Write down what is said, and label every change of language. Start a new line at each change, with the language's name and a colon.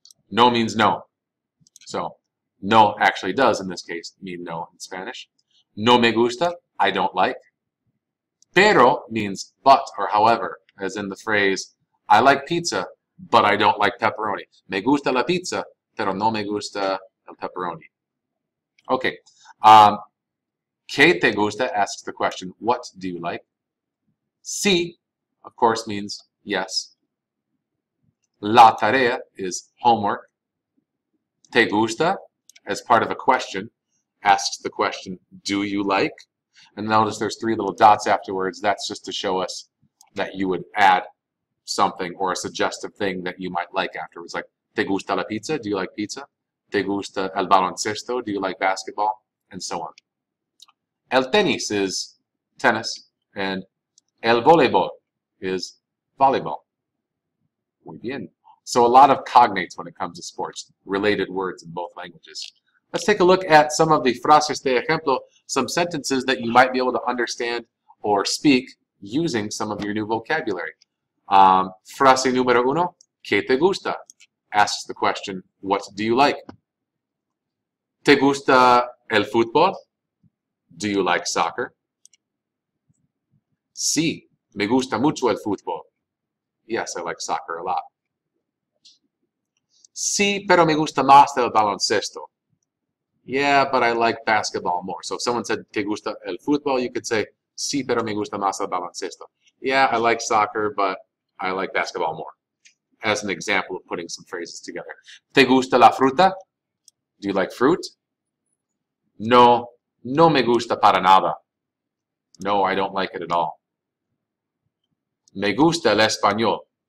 English: No means no. So, no actually does, in this case, mean no in Spanish.
Spanish: No me gusta,
English: I don't like. Pero means but or however, as in the phrase, I like pizza, but I don't like pepperoni.
Spanish: Me gusta la pizza, pero no me gusta el pepperoni. Okay. ¿Qué te gusta?
English: Asks the question, what do you like? Sí, of course, means yes. La tarea is homework. Te gusta, as part of a question, asks the question, do you like? And notice there's 3 little dots afterwards. That's just to show us that you would add something or a suggestive thing that you might like afterwards. Like,
Spanish: te gusta la pizza?
English: Do you like pizza?
Spanish: Te gusta el baloncesto?
English: Do you like basketball? And so on. El tenis is tennis. And el voleibol is volleyball.
Spanish: Muy bien.
English: So a lot of cognates when it comes to sports, related words in both languages. Let's take a look at some of the
Spanish: frases de ejemplo,
English: some sentences that you might be able to understand or speak using some of your new vocabulary.
Spanish: Frase número 1, ¿qué te gusta?
English: Asks the question, what do you like?
Spanish: ¿Te gusta el fútbol?
English: Do you like soccer?
Spanish: Sí, me gusta mucho el fútbol.
English: Yes, I like soccer a lot.
Spanish: Sí, pero me gusta más el baloncesto.
English: Yeah, but I like basketball more. So if someone said,
Spanish: ¿te gusta el fútbol?
English: You could say,
Spanish: sí, pero me gusta más el baloncesto.
English: Yeah, I like soccer, but I like basketball more. As an example of putting some phrases together.
Spanish: ¿Te gusta la fruta?
English: Do you like fruit?
Spanish: No, no me gusta para nada.
English: No, I don't like it at all.
Spanish: Me gusta el español.